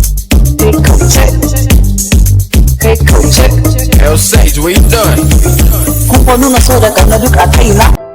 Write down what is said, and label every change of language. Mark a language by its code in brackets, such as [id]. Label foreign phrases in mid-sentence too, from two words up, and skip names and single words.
[ha] Kai kauce. Kai kauce. [en] Yo, Sage, what you doing? [ha] Kun fa nuna so da ƙauna duk a kaina.